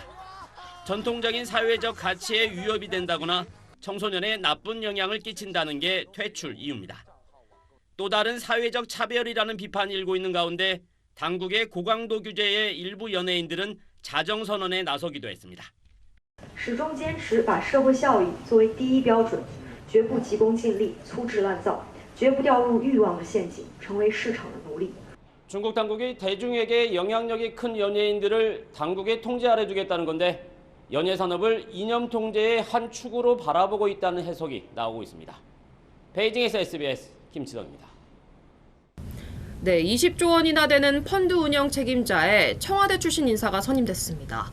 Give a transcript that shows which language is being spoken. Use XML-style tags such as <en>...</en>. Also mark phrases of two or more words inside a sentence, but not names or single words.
<ko>전통적인 사회적 가치에 위협이 된다거나 청소년에 나쁜 영향을 끼친다는 게 퇴출 이유입니다. 또 다른 사회적 차별이라는 비판이 일고 있는 가운데 당국의 고강도 규제에 일부 연예인들은 자정선언에 나서기도 했습니다.</ko> <zh>始终坚持把社会效益作为第一标准，绝不急功近利、粗制滥造，绝不掉入欲望的陷阱，成为市场的奴隶。</zh> <ko>중국 당국이 대중에게 영향력이 큰 연예인들을 당국의 통제 아래 두겠다는 건데 연예 산업을 이념 통제의 한 축으로 바라보고 있다는 해석이 나오고 있습니다. 베이징에서 SBS 김치덕입니다. 네, 20조 원이나 되는 펀드 운영 책임자에 청와대 출신 인사가 선임됐습니다.</ko>